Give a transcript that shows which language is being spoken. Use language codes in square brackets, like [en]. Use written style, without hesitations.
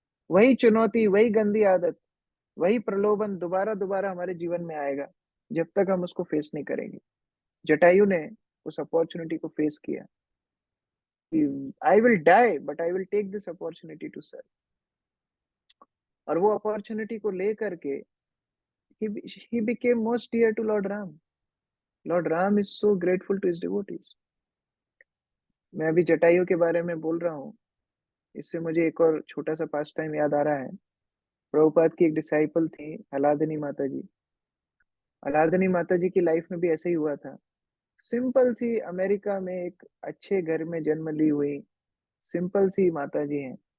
[hi] वही चुनौती, वही गंदी आदत, वही प्रलोभन दोबारा दोबारा हमारे जीवन में आएगा जब तक हम उसको फेस नहीं करेंगे। जटायु ने उस अपॉर्चुनिटी को फेस किया। [en] I will die but I will take this opportunity to serve. [hi] और वो अपॉर्चुनिटी को लेकर के [en] he became most dear to Lord Ram. Lord Ram is so grateful to his devotees. [hi] मैं अभी जटायु के बारे में बोल रहा हूँ, इससे मुझे एक और छोटा सा पास टाइम याद आ रहा है। प्रभुपाद की एक डिसाइपल थी हलादनी माता जी। हलादनी माता जी की लाइफ में भी ऐसा ही हुआ था। सिंपल सी अमेरिका में एक अच्छे घर में जन्म ली हुई सिंपल सी माता जी हैं।